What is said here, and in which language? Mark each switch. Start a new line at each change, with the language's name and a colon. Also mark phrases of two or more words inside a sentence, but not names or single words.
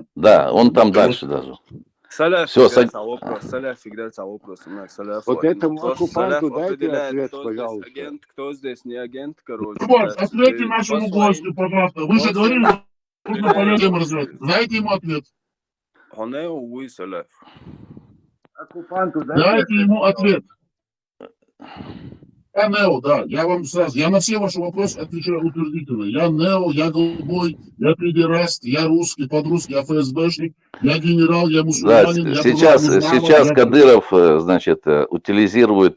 Russian: да, он там дальше даже. Саляф Всё, всегда вопрос, Саляф всегда вопрос. Вот этому оккупанту дайте ответ, кто пожалуйста. здесь агент, кто здесь не агент, короче. Чабарс, ответьте нашему гостю, пожалуйста. Вы же говорили, что нужно полезно развивать. Дайте ему ответ. Хонео, уй, Саляф. Оккупанту Дайте ему ответ. Я Нео, да, я вам сразу, я на все ваши вопросы отвечаю утвердительно. Я Нео, я голубой, я педераст, я русский, подрусский, я ФСБшник, я генерал, я Да, мусульманин, я сейчас Кадыров, значит, утилизирует.